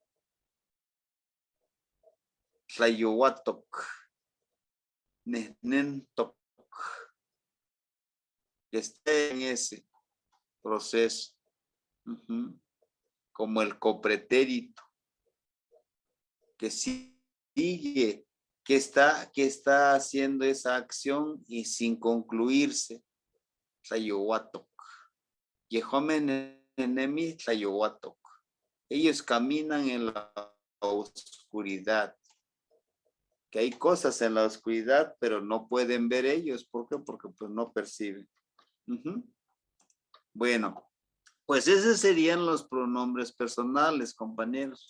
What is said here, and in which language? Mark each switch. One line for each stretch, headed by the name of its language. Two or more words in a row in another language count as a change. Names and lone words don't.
Nahuatl languages: Tlayuatok, Nesnentok,
Spanish: que está en ese proceso, como el copretérito, que sigue, que está haciendo esa acción y sin concluirse. Tlayuatok.
Nahuatl languages: Yehomen enemi Tlayuatok.
Spanish: Ellos caminan en la oscuridad. Que hay cosas en la oscuridad, pero no pueden ver ellos. ¿Por qué? Porque pues no perciben. Bueno, pues esos serían los pronombres personales, compañeros.